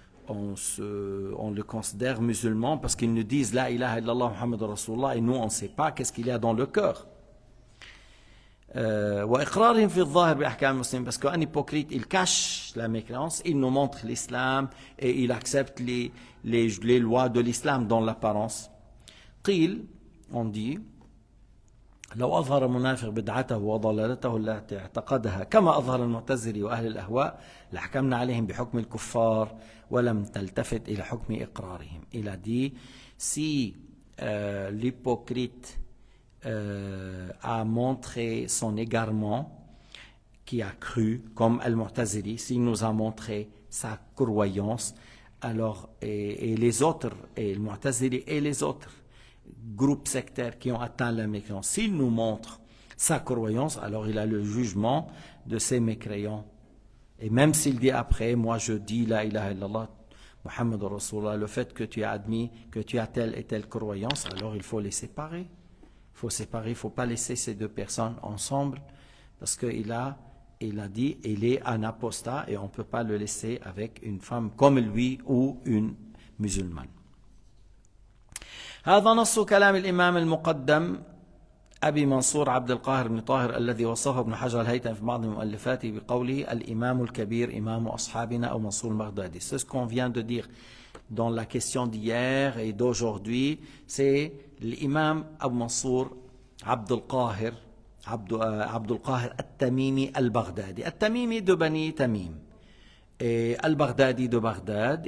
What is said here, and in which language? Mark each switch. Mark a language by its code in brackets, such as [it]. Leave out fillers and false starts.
[fr] on le considère musulman parce qu'ils nous disent [ar] La ilaha illallah Muhammad Rasulullah [fr] et nous on ne sait pas qu'est-ce qu'il y a dans le cœur. [ar] وإقرارهم في الظاهر بأحكام المسلمين [fr] parce qu'un hypocrite il cache la mécréance, il nous montre l'islam et il accepte les lois de l'islam dans l'apparence. [ar] قيل, [fr] on dit [ar] لو أظهر منافق بدعته وضلالته التي اعتقدها كما أظهر المعتزلي وأهل الأهواء لحكمنا عليهم بحكم الكفار ولم تلتفت إلى حكم إقرارهم. [fr] Il a dit si l'hypocrite a montré son égarement, qui a cru, comme Al-Mu'tazili, s'il nous a montré sa croyance, alors, et les autres, et le Mu'tazili et les autres groupes sectaires qui ont atteint la mécréance, s'il nous montre sa croyance, alors il a le jugement de ces mécréants. Et même s'il dit après, moi je dis [ar] la ilaha illallah, Muhammad Rasulullah, [fr] le fait que tu as admis que tu as telle et telle croyance, alors il faut les séparer. Il faut séparer, il ne faut pas laisser ces deux personnes ensemble parce qu'il a dit il est un apostat et on ne peut pas le laisser avec une femme comme lui ou une musulmane. [ar] هذا نص كلام الإمام المقدم أبي منصور عبد القاهر بن طاهر الذي وصفه ابن حجر الهيثمي في بعض مؤلفاته بقوله الإمام الكبير إمام أصحابنا أو منصور البغدادي. [fr] C'est ce qu'on vient de dire dans la question d'hier et d'aujourd'hui, c'est l'imam Abu Mansour Abdul Qahir Al-Tamimi Al-Baghdadi. Al-Tamimi de Bani Tamim. Et Al-Baghdadi de Bagdad.